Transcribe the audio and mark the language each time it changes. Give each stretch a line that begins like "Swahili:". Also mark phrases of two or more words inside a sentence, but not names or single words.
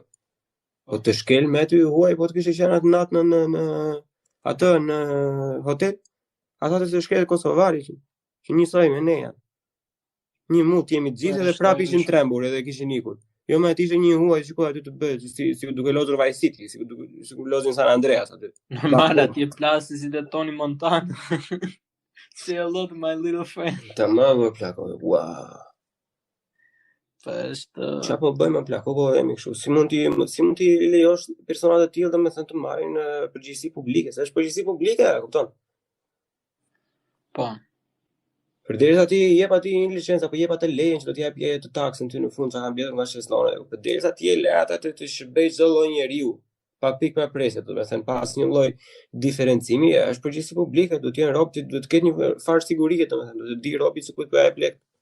Albanian: Po të shkel me aty huaj, po të kishe qenë atë natë në hotel, ata të shkel kosovari që njësoj me ne janë. Një mut jemi të gjithë edhe prap ishin trembur edhe kishin ikur. Jo më aty ishte një huaj shikoj aty të bëhet si duke lozur Vice City, si kur lozin San Andreas aty. Normal atje plasti si te Tony Montana.
English: Say hello to my little friend.
Albanian: Tamam më plako. Wow. Çfarë bëjmë më plako, po jemi kështu. Si mund ti lejosh persona të tillë domethënë të marrin përgjegjësi publike, se është përgjegjësi publike, kupton? Po. Përderisa ti jep atij një licencë apo jep atë lejen që do t'i japë të taksën ty në fund sa kanë bërë nga shesllore, përderisa ti e le atë të shërbejë çdo lloj njeriu, pa pikë pa presje, domethënë pas një lloj diferencimi, është përgjegjësi publike, do të jenë rob, do të ketë një farë sigurie, domethënë do të di robi se kujt po jep lek.